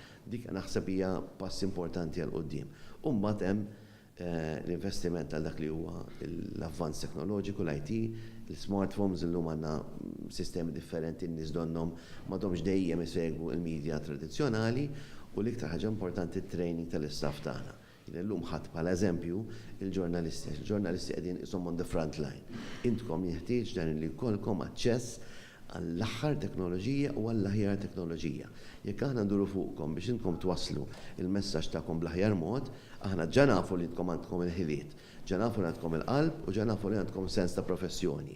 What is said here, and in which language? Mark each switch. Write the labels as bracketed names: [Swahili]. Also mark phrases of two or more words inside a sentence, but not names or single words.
[Maltese] Dik naħseb hija pass importanti għal quddiem. U mbagħad hemm l-investiment għal dak li huwa l-avvanz teknoloġiku, l-IT, l-smartphones illum għandna sistemi differenti n-nies donhom m'għadhomx dejjem isegwu l-medja tradizzjonali u l-iktar ħaġa importanti t-training tal-istaff tagħna. Illum ħadd bħala eżempju il-ġurnalisti. Il-ġurnalisti qegħdin ishom [English] on the front line. [Maltese] Intkom jeħtieġ dan li jkollkom aċċess għall-aħħar teknoloġija u għall-aħjar teknoloġija. Jekk aħna nduru fuqkom biex intkom twasslu il-messaġġ tagħkom bl-aħjar mod, aħna ġa nafu li intkom għandkom il-ħiliet, ġa nafu li għandkom il-qalb u ġa nafu li għandkom sens ta' professjoni.